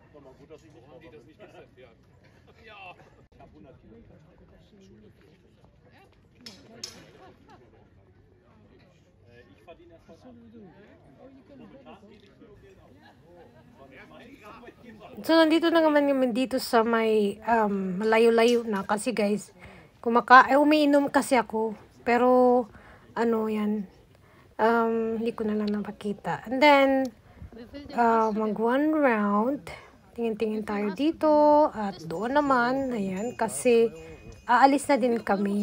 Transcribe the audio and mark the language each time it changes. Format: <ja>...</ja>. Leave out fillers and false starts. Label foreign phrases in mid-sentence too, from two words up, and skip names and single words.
<de>Haben die das nicht gestern? Ja. Ja. Ich verdiene erst was. So,</de> <tl>nandito na naman kami dito sa may malayo-layo na. Kasi guys, umiinom kasi ako. Pero, ano yan, hindi ko na lang napakita.</tl> <en>And then, mag one round.</en> <tl>Tingin-tingin tayo dito. At doon naman, ayan, kasi aalis na din kami.</tl>